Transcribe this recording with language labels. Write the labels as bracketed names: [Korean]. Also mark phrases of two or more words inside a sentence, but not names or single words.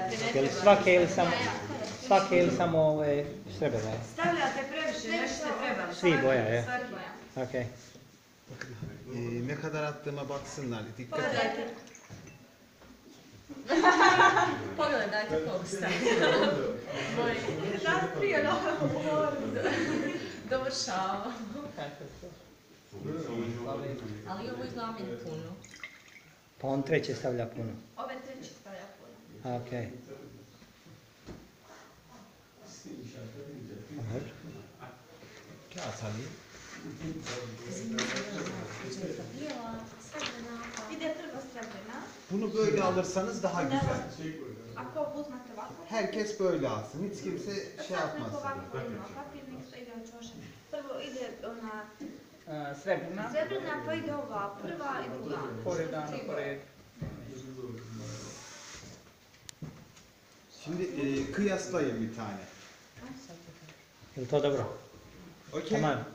[Bosnian] Jel svake ili samo ove srebrne? Stavljate previše, nešto treba. Svi boja, je? Svaki boja. Okej. [Turkish] Ne kadar attığıma baksınlar. Dikkat et. [Bosnian] Pogledajte. Pogledajte koliko stavljate. Dovršavamo. Ali ovo izgleda meni puno. Pa on treće stavlja puno. Ove treće stavlja puno. Okej. Dobro. [Turkish] Kağıt alayım. [Bosnian] Ide prvo srebrna. [Turkish] Bunu böyle alırsanız daha güzel. [Bosnian] Ako uzmete ovako. [Turkish] Herkes böyle alsın. Hiç kimse şey [Bosnian] Sad neko [Turkish] yapmasın. [Bosnian] ovako ima papir, nek ide od čoša. Prvo ide ona Srebrna. srebrna, pa ide ova prva i druga. Poredano, pored. [Turkish] Şimdi kıyaslayın bir tane. [Bosnian] Jel to dobro? Okej? [Turkish] Tamam.